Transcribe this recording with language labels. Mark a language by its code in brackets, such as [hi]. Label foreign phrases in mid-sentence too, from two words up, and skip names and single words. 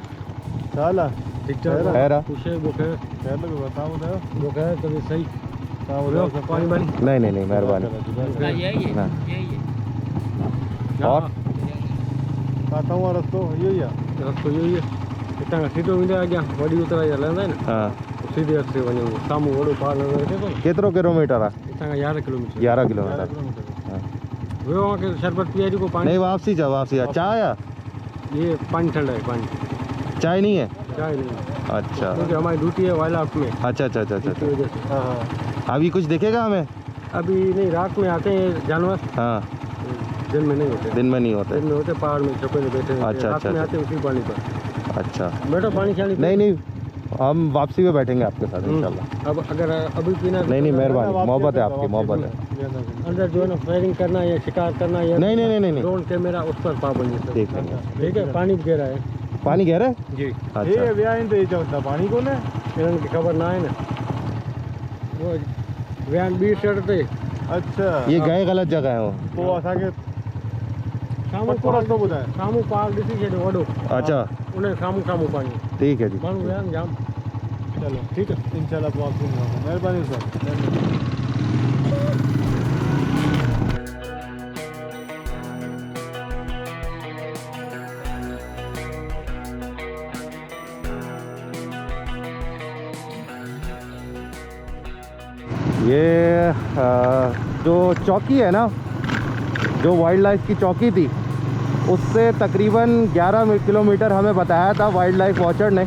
[hi] चला ठीक ठाक खैर है? खैर लगे बताओ वो खैर कभी सही पानी वाली नहीं नहीं नहीं, मेहरबानी। हाँ। और काटा हुआ रस्तो यही है रस्तो यही है इतना सीधो [sd] मिले अॻियां वॾी उतराई हलंदा आहिनि [hi] हाँ, [sd] सीधे रस्ते वञूं साम्हूं वॾो पहाड़ नज़र अचे थो न [hi] केतिरो किलोमीटर है? हितां खां 11 किलोमीटर 11 किलोमीटर। हाँ। [sd] वियो आहे की शरबत पीआई जेको पानी [hi] नहीं वापसी जा, वापसी जा। चाय या ये पानी ठंडा है पानी चाय नहीं है? चाय नहीं अच्छा क्योंकि हमारी ड्यूटी है वाइल्ड लाइफ में अच्छा अच्छा अच्छा अच्छा इसकी अच्छा। वजह से हाँ अभी कुछ दिखेगा हमें? अभी नहीं रात में आते हैं जानवर हाँ, दिन में नहीं होते दिन में नहीं होते। दिन में होते पहाड़ में छुपे में बैठे रहते हैं। अच्छा, रात अच्छा, में अच्छा। आते हैं उसी पानी पर अच्छा, बैठो पानी शानी नहीं नहीं, हम वापसी में बैठेंगे आपके साथ इंशाल्लाह। अब अगर अभी पीना नहीं नहीं, मेहरबानी, मोहब्बत है आपकी, मोहब्बत है। अंदर जो है ना फायरिंग करना या शिकार करना या नहीं नहीं नहीं नहीं नहीं, ड्रोन कैमरा उस पर पाबंदी है देख लेंगे। ठीक है पानी भी गहरा है पानी गहरा है? जी अच्छा, [sd] ये व्यान ते चवंदा पानी कोने इन्हनि खे ख़बर ना आहे न वो वियान ॿी साइड ते [hi] अच्छा ये गए गलत जगह है वो। [sd] पोइ असांखे साम्हूं पक्को रस्तो ॿुधाए साम्हूं पहाड़ ॾिसी छॾियो वॾो [hi] अच्छा [sd] उन साम्हूं साम्हूं पानी [hi] ठीक है जी। [sd] माण्हू विया आहिनि जाम [hi] चलो ठीक है इंशाल्लाह पोइ आपको महिरबानी सर ये जो चौकी है ना, जो वाइल्ड लाइफ की चौकी थी, उससे तकरीबन 11 किलोमीटर हमें बताया था वाइल्ड लाइफ वॉचर ने।